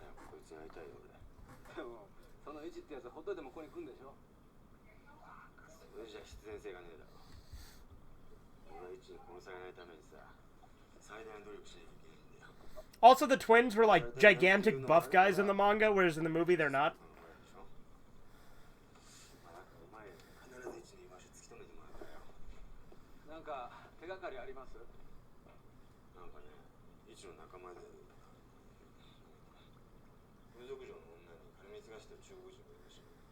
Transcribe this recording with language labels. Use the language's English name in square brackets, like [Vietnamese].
[Japanese] こいつに会いたいよ俺。でもそのイチってやつほっといてもここに来るんでしょ。それじゃ必然性がねえだろ。俺は一に殺されないためにさ、最大の努力しなきゃいけないんだよ。 [English] Also, the twins were like gigantic buff guys in the manga, whereas in the movie, they're not. [Japanese] お前必ず一に居場所突き止めてもらうからよ。なんか手がかりあります？なんかね、一の仲間で風俗嬢の女に金貢がしてる中国人がいるらしい。